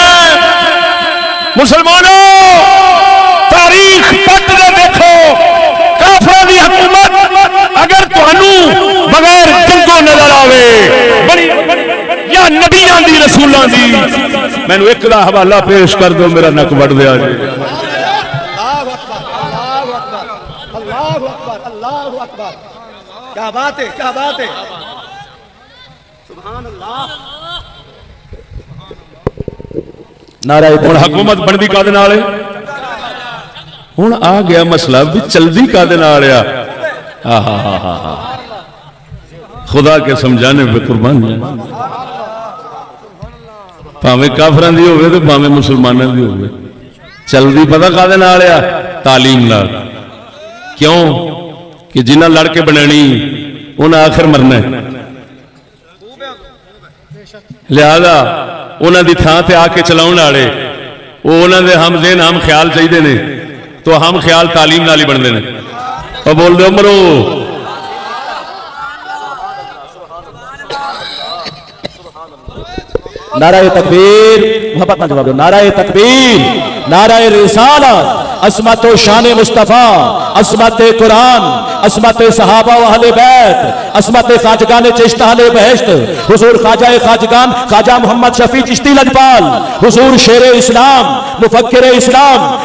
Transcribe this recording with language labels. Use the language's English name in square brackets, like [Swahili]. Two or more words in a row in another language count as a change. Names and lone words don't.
[Punjabi] مسلماناں، تاریخ پڑھ کے ویکھو، کافراں دی حکومت اگر تہانوں بغیر جنگاں نظر آوے، یا نبیاں دی رسولاں دی، مینوں اک دا حوالہ پیش کر دو، میرا نک وڈ دیا جی. [Arabic] الله أكبر، الله أكبر, [Urdu] کیا بات ہے، کیا بات ہے. نعرہ [Punjabi] ہݨ حکومت بندی کاہدے نال ہے؟ ہݨ آ گیا مسئلہ بھی چلدی کاہدے نال آ? [Urdu] خدا کے سمجھانے پہ قربان جان. [Punjabi] بھاویں کافراں دی ہووے تے بھاویں مسلماناں دی ہووے، چلدی پتا کاہدے نال آ? تعلیم نال۔ کیونکہ جنہاں لڑ کے بنانی اونہاں آخر مرنا ہے، لہٰذا اونہاں دی تھاں تے آ کے چلاؤݨ والے او اونہاں دے ہم ذہن ہم خیال چاہیدے نے، تو ہم خیال تعلیم نال ہی بنتے ہیں. [Urdu] اور بول دو مرو نعرۂ تکبیر، محبت نال جواب دو. نعرۂ تکبیر, نعرۂ رسالت، عظمت شان مصطفیٰ، عظمت قرآن، عظمت صحابہ و اہل بیت، عظمت خواجگان چشت اہل بہشت، حضور خواجہ خواجگان خواجہ محمد شفیع چشتی لجپال، حضور شیر اسلام مفکر اسلام.